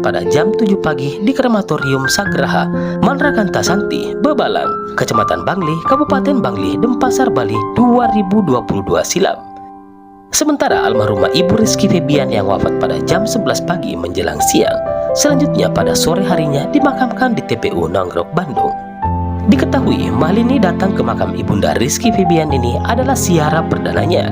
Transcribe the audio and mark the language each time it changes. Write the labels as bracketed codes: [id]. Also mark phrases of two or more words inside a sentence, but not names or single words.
[id] pada jam 7 pagi di Krematorium Sagraha, Manrakanta Santi, Bebalang, Kecamatan Bangli, Kabupaten Bangli, Denpasar, Bali 2022 silam. Sementara almarhumah Ibu Rizky Febian yang wafat pada jam 11 pagi menjelang siang, selanjutnya pada sore harinya dimakamkan di TPU Nongrok, Bandung. Diketahui Mahalini datang ke makam Ibunda Rizky Febian ini adalah ziarah perdananya.